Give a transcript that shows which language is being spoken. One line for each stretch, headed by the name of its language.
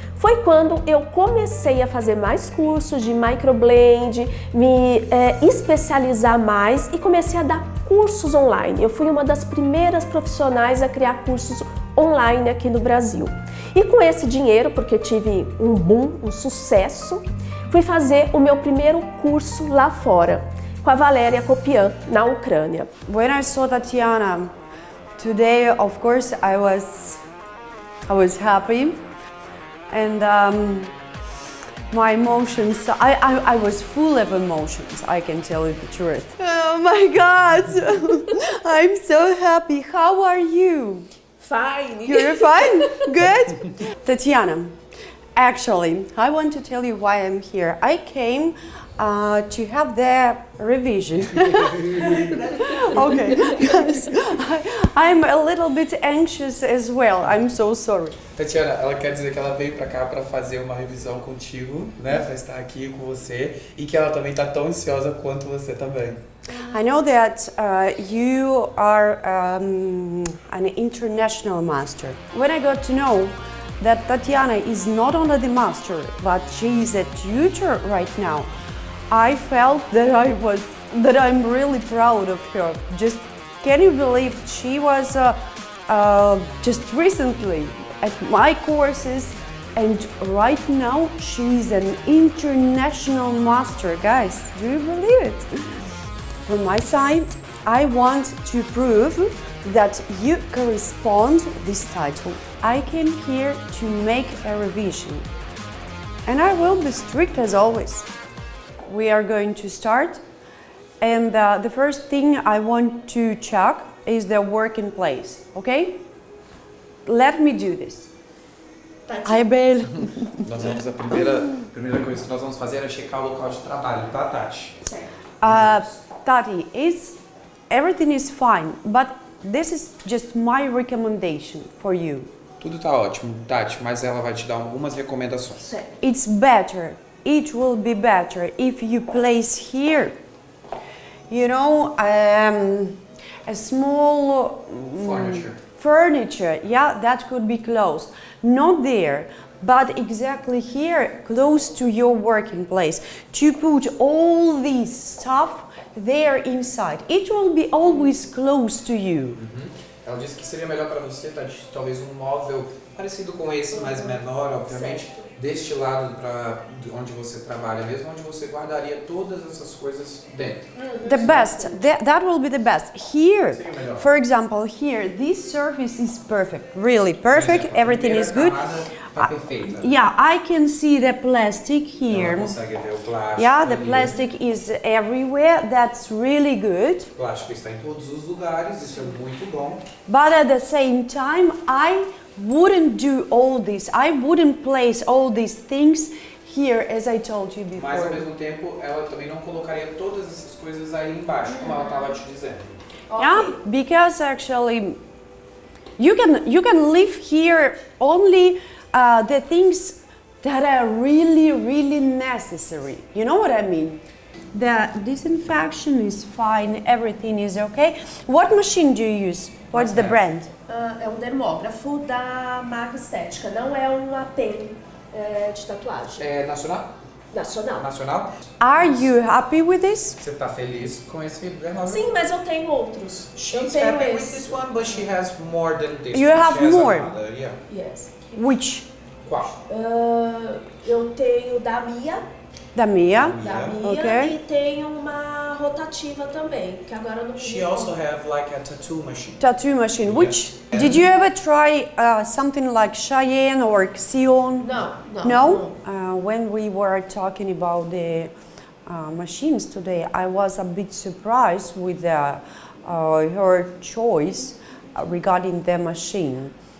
Portuguese: Foi quando eu comecei a fazer mais cursos de microblend, me especializar mais e comecei a dar cursos online. Eu fui uma das primeiras profissionais a criar cursos online aqui no Brasil. E com esse dinheiro, porque tive um boom, um sucesso, fui fazer o meu primeiro curso lá fora, com a Valéria Akopyan, na Ucrânia.
English: When I saw Tatiana today, of course, I was happy, and my emotions. I was full of emotions. I can tell you the truth. Oh my God! I'm so happy. How are you? Fine. You're fine? Good? Tatiana, actually, I want to tell you why I'm here. I came to have the revision. Okay, guys, I'm a little bit anxious as well. I'm so sorry.
Portuguese: Tatiana, ela quer dizer que ela veio pra cá pra fazer uma revisão contigo, né? Pra estar aqui com você e que ela também tá tão ansiosa quanto você também.
English: I know that you are an international master. When I got to know that Tatiana is not only the master, but she is a tutor right now, I felt that I'm really proud of her. Just can you believe she was just recently at my courses, and right now she's an international master, guys. Do you believe it? From my side, I want to prove that you correspond this title. I came here to make a revision, and I will be strict as always. We are going to start, and the first thing I want to check is the working place, okay? Let me do this. Hi, Bel.
Portuguese: Nós vamos, a primeira coisa que nós vamos fazer é checar o local de trabalho, tá, Tati?
English: Tati, everything is fine, but this is just my recommendation for you.
Portuguese: Tudo tá ótimo, Tati, mas ela vai te dar algumas recomendações.
English: It's better, it will be better if you place here, you know, a small furniture, yeah, that could be closed. Not there, but exactly here, close to your working place, to put all this stuff there inside. It will be always close to you.
Portuguese: Ela disse que seria melhor para você, Tati, talvez um móvel parecido com esse, mas menor, obviamente, deste lado para onde você trabalha mesmo, onde você guardaria todas essas coisas dentro.
English: The best, that will be the best. Here, for example, here, this surface is perfect, really perfect, everything is good.
Portuguese: Tá perfeita.
English: Yeah, I can see the plastic here.
Portuguese: Ela consegue ver o plástico.
English: Yeah, the plastic is everywhere, that's really good.
Portuguese: O plástico está em todos os lugares, isso é muito bom.
English: But at the same time, I wouldn't do all this. I wouldn't place all these things here, as I told you before.
Portuguese: Mas ao mesmo tempo, ela também não colocaria todas essas coisas aí embaixo, como ela estava te dizendo.
English: Yeah, because actually, you can leave here only the things that are really necessary. You know what I mean? The disinfection is fine, everything is okay. What machine do you use? What's the brand?
Portuguese: É um dermógrafo da marca estética, não é uma pen de tatuagem. É nacional? Nacional. Nacional?
English: Are you happy with this?
Portuguese: Você está feliz com esse dermógrafo? Sim, mas eu tenho outros. Eu
English: She's
Portuguese: tenho
English: happy with
Portuguese: esse.
English: this one, but she has more than this. You one. have She has more? another, yeah. Yes. Which?
Portuguese: Qual? Eu tenho da Mia, Da Mia. e tenho uma rotativa também, que agora eu não
English: She also have like a tattoo machine. Tattoo machine. Which? Did you ever try something like Cheyenne or Xion?
Portuguese: Não.
English: When we were talking about the machines today, I was a bit surprised with her choice regarding the machine.